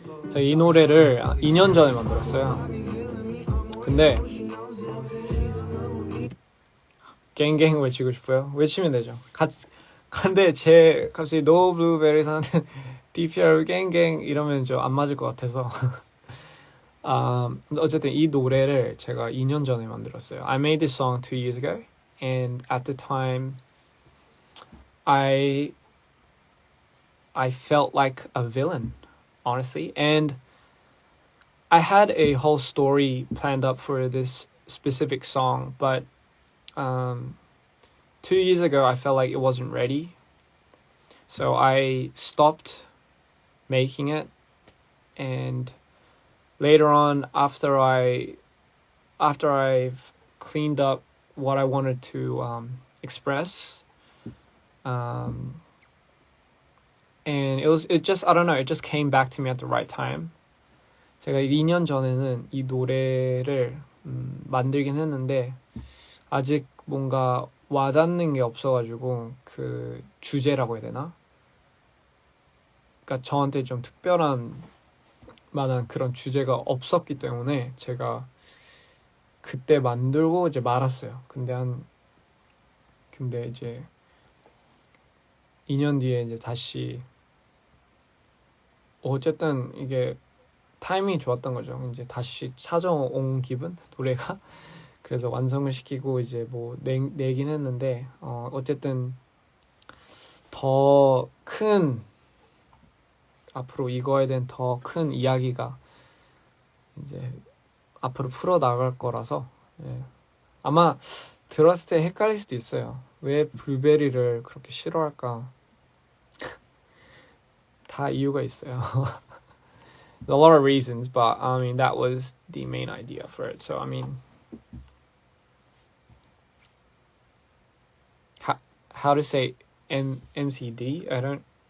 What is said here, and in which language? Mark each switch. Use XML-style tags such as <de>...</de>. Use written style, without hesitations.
<ko>제가 이 노래를 2년 전에 만들었어요. 근데 갱갱 외치고 싶어요. 외치면 되죠. 근데 제 갑자기 No Blueberries 하는데 DPR 갱갱 이러면 좀 안 맞을 것 같아서 어쨌든 이 노래를 제가 2년 전에 만들었어요.</ko> <en>I made this song 2 years ago, and at the time, I felt like a villain, honestly, and I had a whole story planned up for this specific song, but 2 years ago, I felt like it wasn't ready, so I stopped making it, and later on, after I've cleaned up what I wanted to express, and it just came back to me at the right time.</en> <ko>제가 2년 전에는 이 노래를 만들긴 했는데 아직 뭔가 와닿는 게 없어가지고 그 주제라고 해야 되나? 그러니까 저한테 좀 특별한 만한 그런 주제가 없었기 때문에 제가 그때 만들고 이제 말았어요. 근데 이제 2년 뒤에 이제 다시 어쨌든 이게 타이밍이 좋았던 거죠. 이제 다시 찾아온 기분 노래가 그래서 완성을 시키고 이제 뭐 내긴 했는데 어쨌든 더 큰 앞으로 이거에 대한 더 큰 이야기가 이제 앞으로 풀어 나갈 거라서 아마 들었을 때 헷갈릴 수도 있어요. 왜 블루베리를 그렇게 싫어할까? 다 이유가 있어요.</ko> <en>A lot of reasons, but I mean that was the main idea for it. So I mean, how to say MCD? I don't.</en>